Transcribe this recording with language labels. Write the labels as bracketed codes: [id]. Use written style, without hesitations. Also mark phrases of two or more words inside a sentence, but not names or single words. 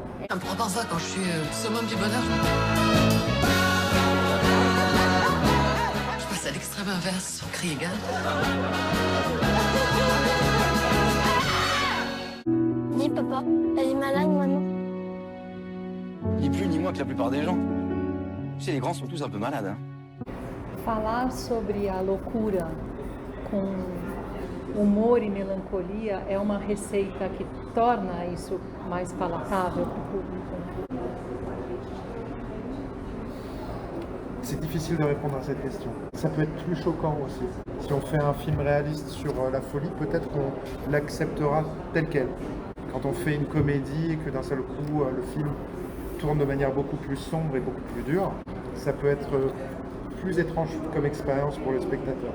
[fr] Ça me prend parfois quand je suis summum du bonheur. Je passe à l'extrême inverse, on crie égal. Dis papa, elle est malade maman. Ni plus ni moins que la plupart des gens. Tu sais, les grands sont tous un peu malades. Hein. [pt] Falar sobre a loucura com humor e melancolia é uma receita que torna isso mais palatável para o público? [fr] C'est difficile de répondre à cette question. Ça peut être plus choquant aussi. Si on fait un film réaliste sur la folie, peut-être qu'on l'acceptera tel quel. Quand on fait une comédie et que d'un seul coup le film tourne de manière beaucoup plus sombre et beaucoup plus dure, ça peut être plus étrange comme expérience pour le spectateur.